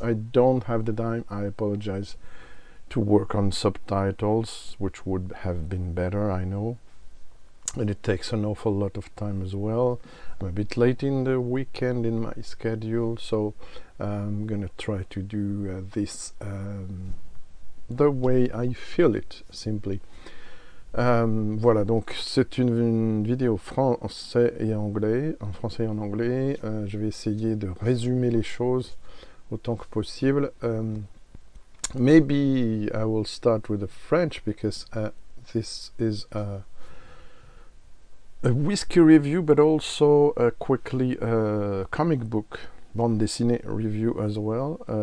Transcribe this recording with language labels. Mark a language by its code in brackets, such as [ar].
[en] I don't have the time, I apologize, to work on subtitles, which would have been better, I know. And it takes an awful lot of time as well. I'm a bit late in the weekend in my schedule, so I'm gonna try to do this the way I feel it, simply. [fr] Voilà, donc c'est une vidéo français et anglais, en français et en anglais. Je vais essayer de résumer les choses autant que possible. [en] Maybe I will start with the French because this is a whiskey review, but also quickly a comic book [fr] bande dessinée [en] review as well.